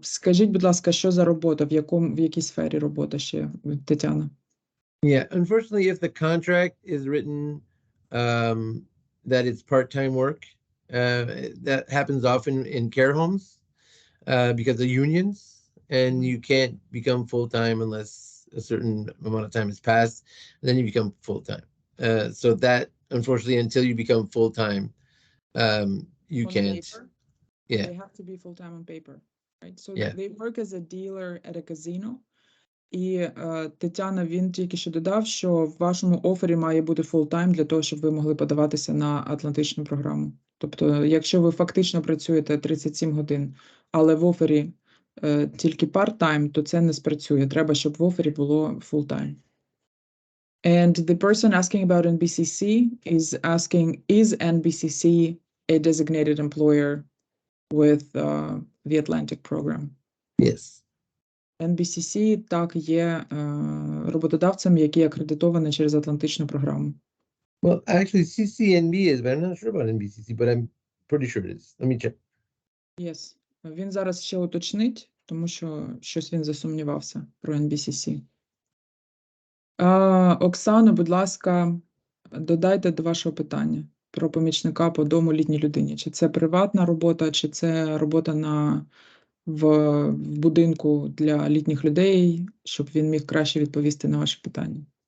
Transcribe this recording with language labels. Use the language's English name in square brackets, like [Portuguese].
[Ukrainian] Скажіть, будь ласка, що за робота, в якій сфері робота ще, Тетяна? [English] Yeah, unfortunately, if the contract is written that it's part-time work, that happens often in care homes because of unions, and you can't become full-time unless a certain amount of time has passed, and then you become full-time. So that, unfortunately, until you become full-time, you On can't. Paper? Yeah. They have to be full-time on paper, right? So Yeah. they work as a dealer at a casino. [Ukrainian] І Тетяна, він тільки що додав, що в вашому офері має бути full-time для того, щоб ви могли подаватися на Атлантичну програму. Тобто, якщо ви фактично працюєте 37 годин, але в офері тільки part-time, то це не спрацює. Треба, щоб в офері було full-time. [English] And the person asking about NBCC is asking, is NBCC a designated employer with the Atlantic program? Yes. [Ukrainian] NBCC, так, є роботодавцем, який акредитований через Атлантичну програму. [English] Well, actually, CCNB is, but I'm not sure about NBCC, but I'm pretty sure it is. Let me check. Yes. [Ukrainian] Він зараз ще уточнить, тому що щось він засумнівався про NBCC. Оксано, будь ласка, додайте до вашого питання про помічника по дому літній людині. Чи це приватна робота, чи це робота в будинку для літніх людей, щоб він міг краще відповісти на ваше питання.